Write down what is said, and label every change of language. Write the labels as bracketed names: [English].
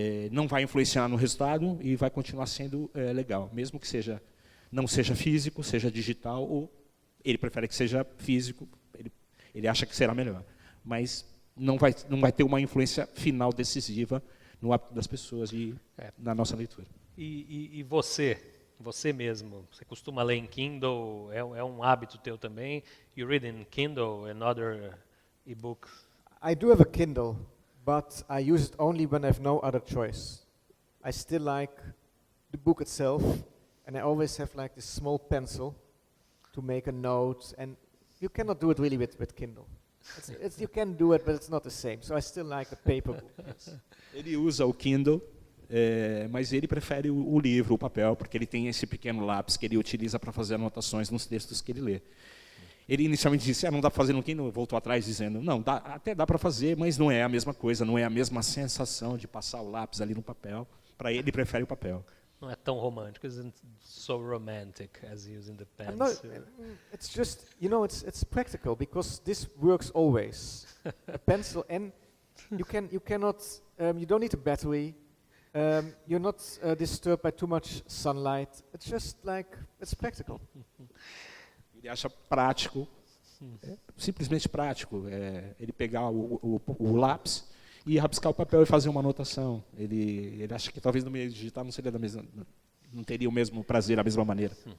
[Portuguese] Não vai influenciar no resultado e vai continuar sendo legal, mesmo que não seja físico, seja digital, ou ele prefere que seja físico, ele acha que será melhor. Mas não vai ter uma influência final decisiva no hábito das pessoas e na nossa leitura. E você mesmo, você costuma ler em Kindle? É um hábito teu também? [English] You read in Kindle and other e-books? I do have a Kindle, but I use it only when I have no other choice. I still like the book itself, and I always have like this small pencil to make a note, and you cannot do it really with Kindle. You can do it, but it's not the same. So I still like the paper book. Yes. [Portuguese] Ele usa o Kindle, mas ele prefere o livro, o papel, porque ele tem esse pequeno lápis que ele utiliza para fazer anotações nos textos que ele lê. Ele inicialmente disse, não dá para fazer no Kindle, voltou atrás dizendo, não, até dá para fazer, mas não é a mesma coisa, não é a mesma sensação de passar o lápis ali no papel. Para ele prefere o papel. não é tão romântico. [English] Isn't so romantic as using the I'm not, pencil. it's just, you know, it's practical because this works always. A pencil, and you cannot, you don't need a battery. You're not disturbed by too much sunlight. It's just like, it's practical. [Portuguese] Ele acha prático, simplesmente prático, ele pegar o lápis e rabiscar o papel e fazer uma anotação. Ele acha que talvez no meio digital não seria não teria o mesmo prazer, a mesma maneira.